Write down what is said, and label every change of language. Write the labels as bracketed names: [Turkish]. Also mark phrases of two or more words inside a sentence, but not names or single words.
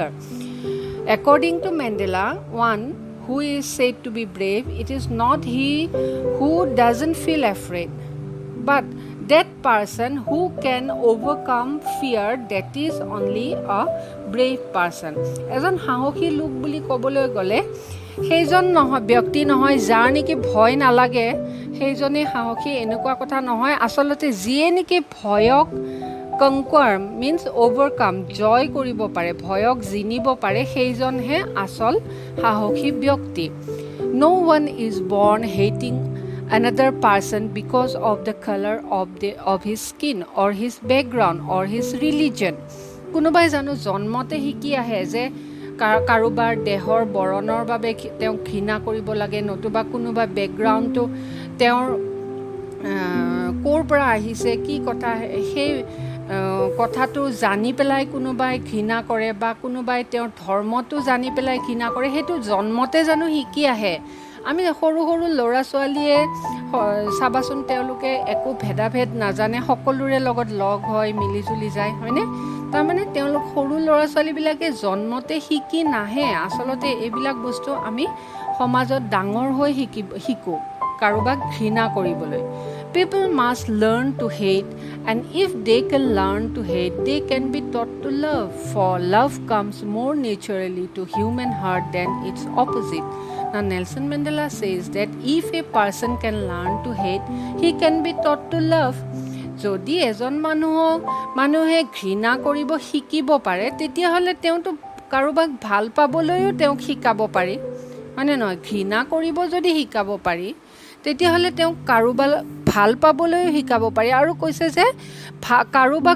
[English] According to Mandela, one who is said to be brave, it is not he who doesn't feel afraid, but that person who can overcome fear, that is only a brave person. [Assamese] এজন সাহসী লোক বুলি ক'বলৈ গ'লে সেইজন নহয় ব্যক্তি নহয় যাৰ নেকি ভয় নালাগে সেইজনে সাহসী এনেকুৱা কথা নহয় আচলতে যিয়ে নেকি ভয়ক [English] conquer means overcome [Assamese] জয় কৰিব পাৰে ভয়ক জিনিব পাৰে সেইজনহে আচল সাহসী ব্যক্তি [English] no one is born hating another person because of the color of his skin or his background or his religion [Assamese] কোনোবাই জানো জন্মতে শিকি আহে যে কাৰোবাৰ দেহৰ বৰণৰ বাবে তেওঁ ঘৃণা কৰিব লাগে নতুবা কোনোবা বেকগ্ৰাউণ্ডটো তেওঁৰ ক'ৰ পৰা আহিছে কি কথা সেই কথাটো জানি পেলাই কোনোবাই ঘৃণা কৰে বা কোনোবাই তেওঁৰ ধৰ্মটো জানি পেলাই ঘৃণা কৰে সেইটো জন্মতে জানো শিকি আহে আমি সৰু সৰু ল'ৰা ছোৱালীয়ে চাবাচোন তেওঁলোকে একো ভেদাভেদ নাজানে সকলোৰে লগত লগ হৈ মিলিজুলি যায় হয়নে তাৰমানে তেওঁলোক সৰু ল'ৰা ছোৱালীবিলাকে জন্মতে শিকি নাহে আচলতে এইবিলাক বস্তু আমি সমাজত ডাঙৰ হৈ শিকো কাৰোবাক ঘৃণা কৰিবলৈ [English] people must learn to hate and if they can learn to hate they can be taught to love for love comes more naturally to human heart than its opposite now Nelson Mandela says that if a person can learn to hate he can be taught to love [Assamese] যদি এজন মানুহে ঘৃণা কৰিব শিকিব পাৰে তেতিয়াহ'লে তেওঁতো কাৰোবাক ভাল পাবলৈও তেওঁক শিকাব পাৰি মানে নহয় ঘৃণা কৰিব যদি শিকাব পাৰি তেতিয়াহ'লে তেওঁক কাৰোবাক ভাল পাবলৈও শিকাব পাৰি আৰু কৈছে যে কাৰোবাক